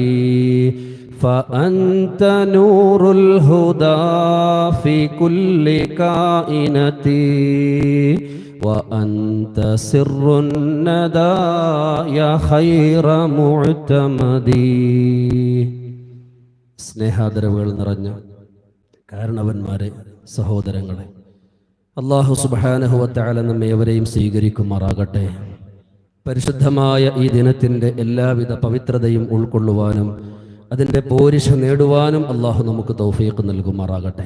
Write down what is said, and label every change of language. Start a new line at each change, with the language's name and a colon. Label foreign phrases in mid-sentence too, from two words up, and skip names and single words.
Arabic: فأنت نور الهدى في كل كائنتي وأنت سر الندى يا خير معتمدي.
Malayalam: സ്നേഹാദരവുകൾ നിറഞ്ഞ കാരണവന്മാരെ, സഹോദരങ്ങളെ, അല്ലാഹു
Arabic: سبحانه وتعالى
Malayalam: നമ്മെ എവരെയും സ്വീകരിക്കുമാറാകട്ടെ. പരിശുദ്ധമായ ഈ ദിനത്തിൻ്റെ എല്ലാവിധ പവിത്രതയും ഉൾക്കൊള്ളുവാനും അതിൻ്റെ പോരിശ നേടുവാനും അല്ലാഹു നമുക്ക് തൗഫീഖ് നൽകുമാറാകട്ടെ.